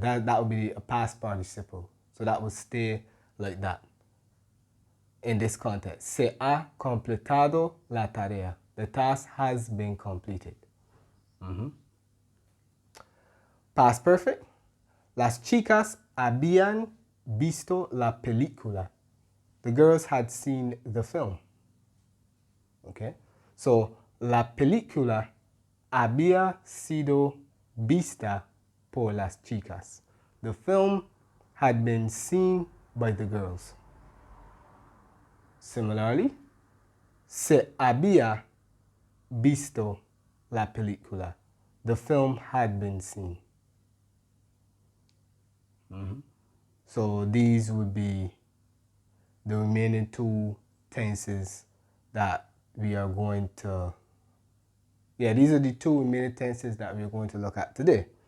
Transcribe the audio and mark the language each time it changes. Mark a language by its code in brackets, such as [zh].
[en] That would be a past participle. So that would stay like that. In this context, [es] se ha completado la tarea. [en] The task has been completed. Past perfect. [es] Las chicas habían visto la película. [en] The girls had seen the film. Okay? So, [es] la película había sido vista por las chicas. [en] The film had been seen by the girls. Similarly, [es] se había visto la película. [en] The film had been seen. So these would be the remaining two tenses that we are going to, these are the two remaining tenses that we're going to look at today.